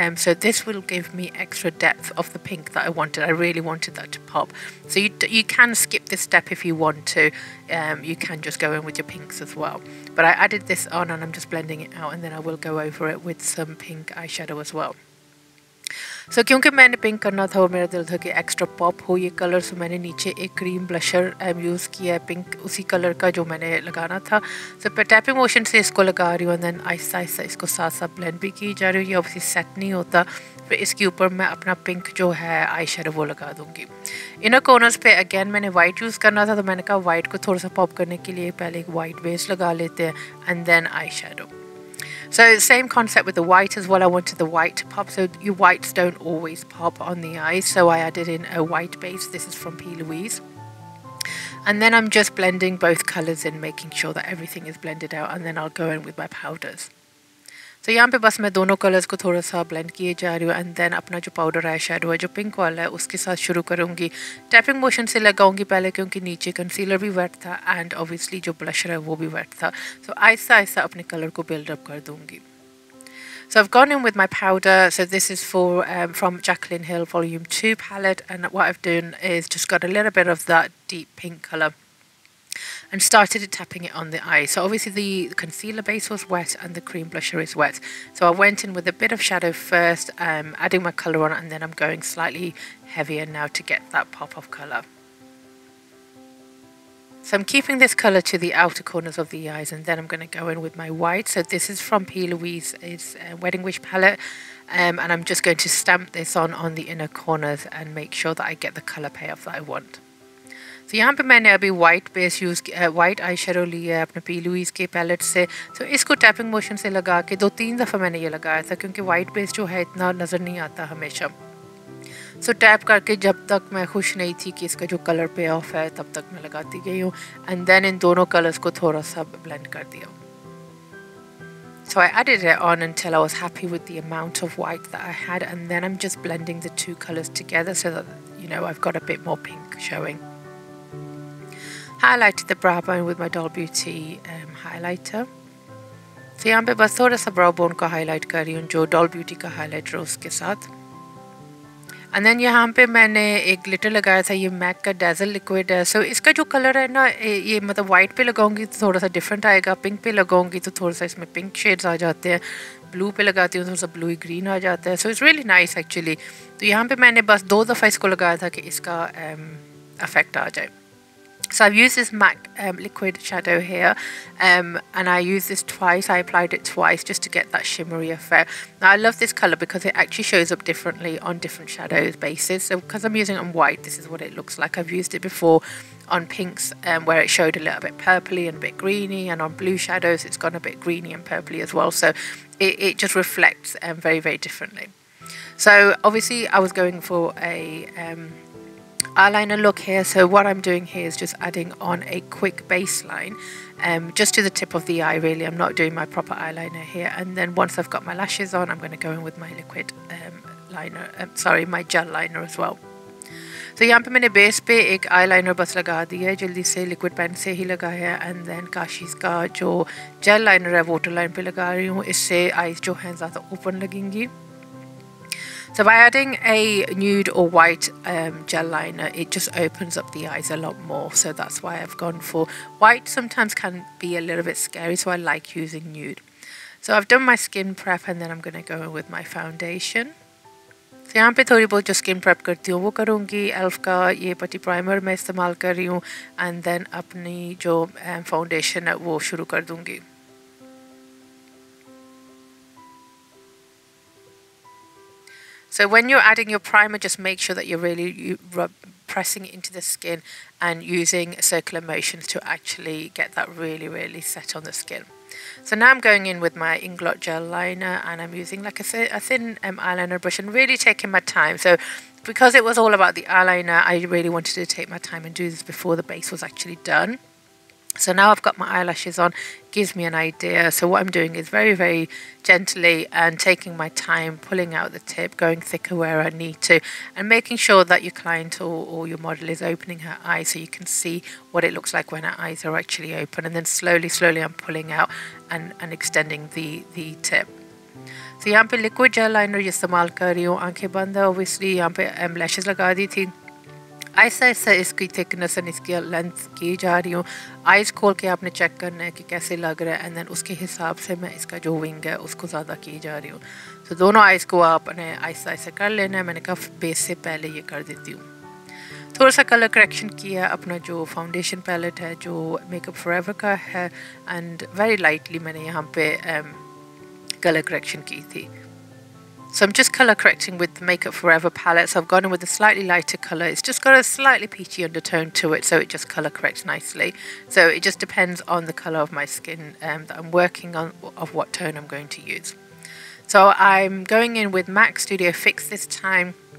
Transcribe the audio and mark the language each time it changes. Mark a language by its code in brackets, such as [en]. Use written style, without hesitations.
[en] So this will give me extra depth of the pink that I wanted. I really wanted that to pop. So you can skip this step if you want to. You can just go in with your pinks as well. But I added this on and I'm just blending it out, and then I will go over it with some pink eyeshadow as well. [hi] So क्योंकि मैंने pink करना था और मेरा दिल था कि extra pop हो ये कलर, सो मैंने नीचे एक क्रीम ब्लशर यूज़ किया है पिंक उसी कलर का जो मैंने लगाना था. सो पर टैपिंग मोशन से इसको लगा रही हूँ एंड देन आहिस्ता आहिस्ता इसको साथ साथ ब्लेंड भी की जा रही हूँ. ये ऑब्वियसली सेट नहीं होता. फिर इसके ऊपर मैं अपना पिंक जो है आई शेडो वो लगा दूँगी. इनर कॉर्नर्स पे अगेन मैंने वाइट यूज़ करना था, तो मैंने कहा वाइट को थोड़ा सा पॉप करने के लिए पहले एक वाइट बेस लगा लेते हैं and then eye shadow. [en] So same concept with the white as well. I wanted the white to pop, so your whites don't always pop on the eyes, so I added in a white base. This is from P. Louise. And then I'm just blending both colours in, making sure that everything is blended out, and then I'll go in with my powders. [hi] So यहाँ पे बस मैं दोनों colours को थोड़ा सा blend किए जा रही हूँ एंड देन अपना जो पाउडर आई शेडो है जो पिंक वाला है उसके साथ शुरू करूँगी. टैपिंग मोशन से लगाऊंगी पहले क्योंकि नीचे कंसीलर भी वेट था एंड ऑब्वियसली जो ब्लशर है वो भी वेट था. सो आहिस्ता आहिस्ता अपने कलर को बिल्डअप कर दूँगी. [en] So I've gone in with my powder. So this is from Jacqueline Hill Volume 2 palette, and what I've done is just got a little bit of that deep pink colour and started tapping it on the eye. So obviously the concealer base was wet and the cream blusher is wet. So I went in with a bit of shadow first, adding my colour on, and then I'm going slightly heavier now to get that pop of colour. So I'm keeping this colour to the outer corners of the eyes, and then I'm going to go in with my white. So this is from P. Louise's Wedding Wish palette, and I'm just going to stamp this on the inner corners and make sure that I get the colour payoff that I want. [hi] तो यहाँ पे मैंने अभी white base white eye shadow लिया है अपने P Louis के palette से. तो इसको टैपिंग मोशन से लगा के 2-3 दफ़ा मैंने ये लगाया था क्योंकि वाइट बेस जो है इतना नज़र नहीं आता हमेशा. सो टैप करके जब तक मैं खुश नहीं थी कि इसका जो कलर पे ऑफ है तब तक मैं लगाती गई हूँ एंड देन इन दोनों कलर्स को थोड़ा सा ब्लेंड कर दिया. [en] So I added it on until I was happy with the amount of white that I had, and then I'm just blending the two colours together so that, you know, I've got a bit more pink showing. Highlighted the brow bone with my Doll Beauty highlighter. [hi] So यहाँ पे बस थोड़ा सा brow bone को highlight कर रही हूँ जो Doll Beauty का highlighter है उसके साथ. [en] And then [hi] यहाँ पे मैंने एक glitter लगाया था, ये MAC का Dazzle liquid है. So इसका जो कलर है ना, ये मतलब white पे लगाऊंगी तो थोड़ा सा different आएगा, pink पे लगाऊंगी तो थोड़ा सा इसमें pink shades आ जाते हैं, blue पे लगाती हूँ थोड़ा सा bluey green आ जाता है. [en] So it's really nice actually. [hi] तो यहाँ पे मैंने बस 2 दफ़ा इसको लगाया था कि इसका effect आ जाए. [en] So I've used this MAC liquid shadow here, and I used this twice. I applied it twice just to get that shimmery effect. Now I love this colour because it actually shows up differently on different shadows bases. So because I'm using it on white, this is what it looks like. I've used it before on pinks where it showed a little bit purpley and a bit greeny, and on blue shadows it's gone a bit greeny and purpley as well. So it just reflects very differently. So obviously I was going for a eyeliner look here. So what I'm doing here is just adding on a quick baseline just to the tip of the eye really. I'm not doing my proper eyeliner here, and then once I've got my lashes on, I'm going to go in with my liquid liner, my gel liner as well. [hi] तो यहाँ पे मैंने base पे एक eyeliner बस लगा दिया है, जल्दी से लिक्विड पेन से ही लगाया है, एंड देन काशीज़ का जो जेल लाइनर है वाटर लाइन पे लगा रही हूँ, इससे आईज जो हैं ज़्यादा ओपन लगेंगी. [en] So by adding a nude or white gel liner, it just opens up the eyes a lot more. So that's why I've gone for white. Sometimes can be a little bit scary, so I like using nude. So I've done my skin prep, and then I'm going to go in with my foundation. [hi] तो यहाँ पे थोड़ी बहुत जो skin prep करती हूँ वो करूँगी. एल्फ का ये पटी प्राइमर मैं इस्तेमाल कर रही हूँ, एंड देन अपनी जो फाउंडेशन है वो शुरू कर दूँगी. [en] So when you're adding your primer, just make sure that you're really pressing it into the skin and using circular motions to actually get that really set on the skin. So now I'm going in with my Inglot gel liner, and I'm using like a thin eyeliner brush and really taking my time. So because it was all about the eyeliner, I really wanted to take my time and do this before the base was actually done. So now I've got my eyelashes on, gives me an idea. So what I'm doing is very gently and taking my time, pulling out the tip, going thicker where I need to, and making sure that your client or your model is opening her eyes so you can see what it looks like when her eyes are actually open. And then slowly I'm pulling out and extending the tip. [hi] So यहाँ पे liquid gel liner इस्तेमाल कर रही हूँ, आंखें बंद है obviously. यहाँ पे lashes लगा दी थी, ऐसा इसकी थिकनेस एंड इसकी लेंथ की जा रही हूँ. आइज़ खोल के आपने चेक करना है कि कैसे लग रहा है, एंड देन उसके हिसाब से मैं इसका जो विंग है उसको ज़्यादा की जा रही हूँ. तो दोनों आइज़ को आपने ऐसा कर लेना है. मैंने कहा बेस से पहले ये कर देती हूँ. थोड़ा सा कलर करेक्शन किया अपना जो फाउंडेशन पैलेट है जो मेकअप फॉरएवर का है, एंड वेरी लाइटली मैंने यहाँ पे कलर करेक्शन की थी. [en] So I'm just colour correcting with the Makeup Forever palette. So I've gone in with a slightly lighter colour. It's just got a slightly peachy undertone to it, so it just colour corrects nicely. So it just depends on the colour of my skin that I'm working on, of what tone I'm going to use. So I'm going in with MAC Studio Fix this time.